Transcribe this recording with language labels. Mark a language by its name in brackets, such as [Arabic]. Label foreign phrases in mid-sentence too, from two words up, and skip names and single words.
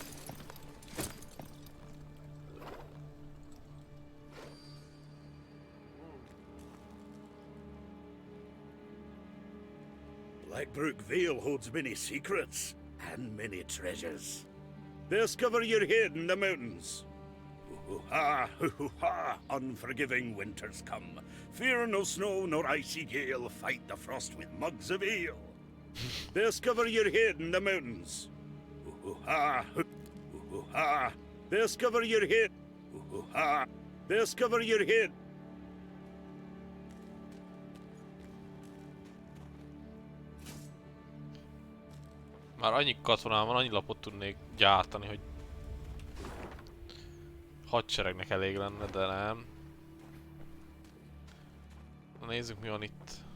[English] Blackbrook Vale holds many secrets and many treasures. Discover your head in the mountains. Hoo-hoo-ha, hoo-hoo-ha, unforgiving winters come. Fear no snow nor icy gale, fight the frost with mugs of ale. Discover your head in the mountains. Hoo-hoo-ha, hoo-hoo-ha, discover your head. Hoo-hoo-ha, discover your head. [Hungarian] Már annyi katonám van, annyi lapot tudnék gyártani, hogy hadseregnek elég lenne, de nem. Na, nézzük, mi van itt.